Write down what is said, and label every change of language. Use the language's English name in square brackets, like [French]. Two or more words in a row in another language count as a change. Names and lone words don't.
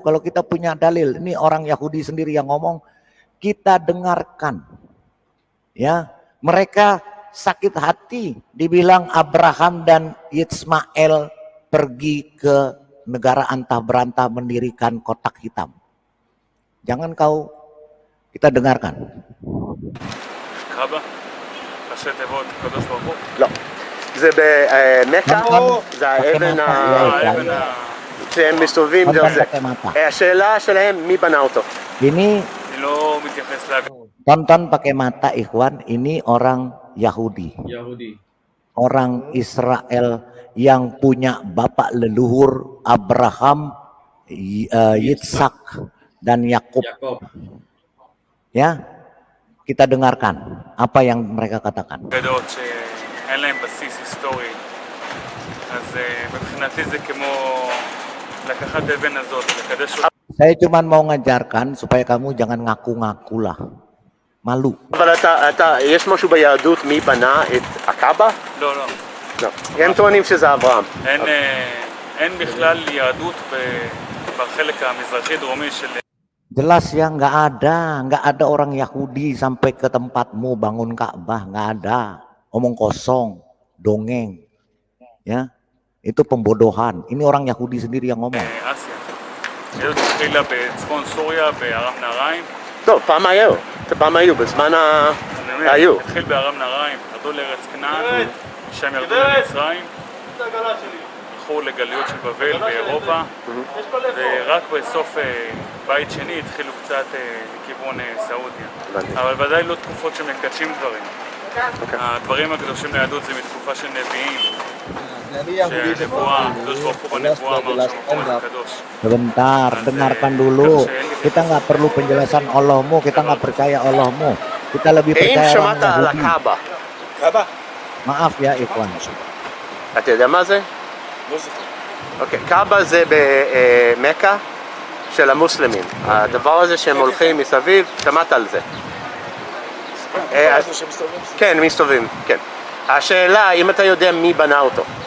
[Indonesian] Kalau kita punya dalil, ini orang Yahudi sendiri yang ngomong, kita dengarkan. Ya, mereka sakit hati dibilang Abraham dan Ismail pergi ke negara antah berantah mendirikan kotak hitam. Jangan kita dengarkan. [Hebrew] ראשי תיבות, קדוש ברוך הוא? לא. זה במכה, זה האבן שהם מסתובבים דרך זה. השאלה שלהם, מי בנה אותו? [Indonesian] Ini [Hebrew] לא מתייחס [Indonesian] tonton pakai mata, Ikhwan. Ini orang Yahudi. Orang Israel yang punya bapak leluhur Abraham, Yitzhak dan Yakub. Ya. Kita dengarkan apa yang mereka katakan. Saya cuma mau ngajarkan supaya kamu jangan ngaku-ngaku lah. Malu. [Hebrew] יש משהו ביהדות מי בנה את הקאבה? לא. הם טוענים שזה אברהם. אין בכלל יהדות בחלק המזרחי דרומי של [Indonesian] Jelas ya, nggak ada orang Yahudi sampai ke tempatmu bangun Ka'bah, nggak ada. Omong kosong, dongeng, ya itu pembodohan. Ini orang Yahudi sendiri yang ngomong. Asia. [Hebrew] היהדות התחילה בצפון סוריה, בארם נהריים. טוב, פעם היו, בזמן היו. התחיל בארם נהריים, ירדו לארץ כנען, משם ירדו למצרים, הלכו לגליות של בבל באירופה, ורק בסוף בית שני התחילו קצת לכיוון סעודיה. אבל ודאי לא תקופות שמקדשים דברים. הדברים הקדושים ליהדות זה מתקופה של נביאים, שהנבואה, הקדוש ברוך הוא בנבואה אמר שהמקום הזה קדוש. [Indonesian] Sebentar, dengarkan dulu. Kita nggak perlu penjelasan Allahmu, kita nggak percaya Allahmu. Kita lebih [Hebrew] האם [Indonesian] percaya [Hebrew] שמעת על [Indonesian] orang Yahudi. [Hebrew] הקאבה? [Indonesian] Maaf ya, Ikhwan. [Hebrew] אתה יודע מה זה? אוקיי, קאבה זה במכה של המוסלמים. הדבר הזה שהם הולכים מסביב, שמעת על זה. כן, מסתובבים, כן. השאלה, אם אתה יודע מי בנה אותו.